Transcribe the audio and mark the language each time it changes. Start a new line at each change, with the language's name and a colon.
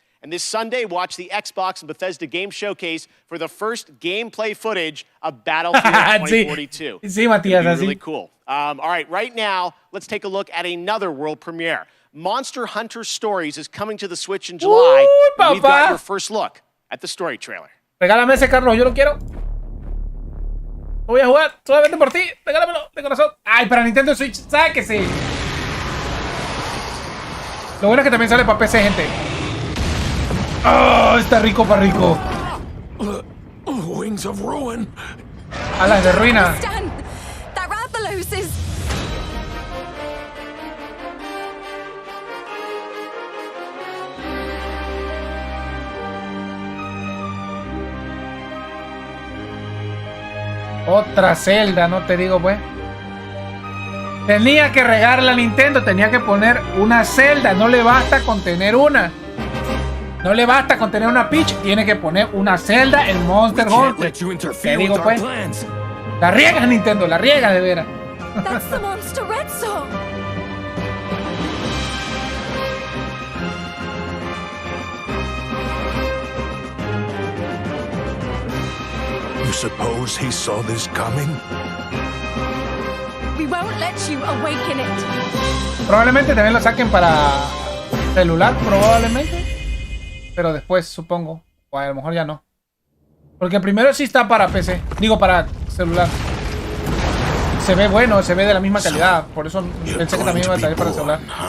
English: And this Sunday, watch the Xbox and Bethesda Game Showcase for the first gameplay footage of Battlefield 2042.
Spanish: Sí, Matías, así.
English: Really cool. All right, right now, let's take a look at another world premiere. Monster Hunter Stories is coming to the Switch in July.
Spanish: Uy,
English: We've got your first look at the story trailer.
Spanish: Regálame ese, Carlos, yo lo quiero. Lo voy a jugar solamente por ti. Regálamelo de corazón. Ay, para Nintendo Switch, sáquese. Lo bueno es que también sale para PC, gente. Oh, está rico para rico.
English: Wings of ruin.
Spanish: Alas de ruina.
English: That Rathalos is...
Spanish: Otra Zelda, no te digo pues. Tenía que regarla a Nintendo, tenía que poner una Zelda. No le basta con tener una. No le basta con tener una Peach, tiene que poner una Zelda en Monster Hunter. Te digo pues. La riegas, Nintendo, la riegas de veras.
English: That's the Monster Red song. You suppose he saw this coming? We won't let you awaken it.
Spanish: Probablemente también lo saquen para celular, probablemente. Pero después, supongo. O a lo mejor ya no. Porque primero sí está para PC. Digo, para celular. Se ve bueno, se ve de la misma calidad. Por eso pensé que también iba a salir para celular.